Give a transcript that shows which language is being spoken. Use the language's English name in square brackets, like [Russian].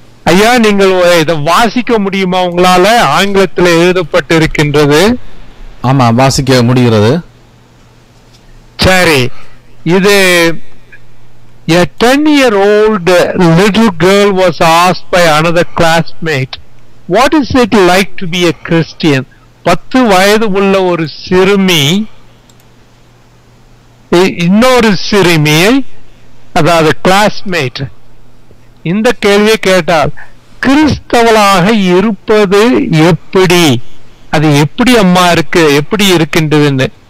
[Tamil] ஐயா, நீங்கள் இதை வாசிக்க முடியுமா உங்களால? ஆங்கிலத்தில் எழுதப்பட்டு இருக்கின்றது. ஆமா, வாசிக்க முடிகிறது. சரி. [English] இது a 10-year-old little girl was asked by another classmate, what is it like to be a Christian? [Tamil] 10 வயது உள்ள ஒரு சிறுமி இன்னொரு சிறுமியை, அதாவது கிளாஸ்மேட், இந்த கேள்வியை கேட்டால், கிறிஸ்தவளாக இருப்பது எப்படி, அது எப்படி அம்மா இருக்கு, எப்படி இருக்கின்றதுன்னு.